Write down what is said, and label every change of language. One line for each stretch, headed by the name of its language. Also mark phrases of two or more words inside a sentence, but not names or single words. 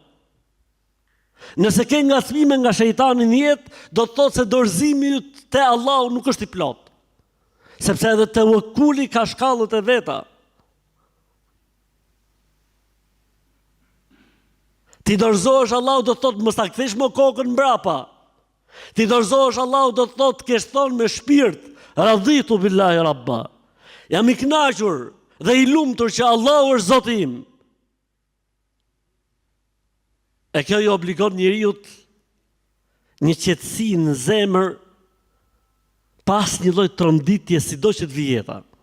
Albanian: Nëse ke ngacmime nga shejtani në jetë, do të thotë se dorëzimi yt te Allahu nuk është i plot. Sepse edhe tewakkuli ka shkallët e veta. Ti dorëzohesh Allahu do të thotë mos ta kthesh më kokën mbrapa. Ti dorëzohesh Allahu do të thotë kesh thonë me shpirt,
Arabic: رضيت بالله ربا.
Albanian: Jam i kënaqur dhe i lumtur që Allahu është Zoti im. E kjo i obligon njeriu një qetësi në zemër pas një lloj tronditje sido që të vijë jeta.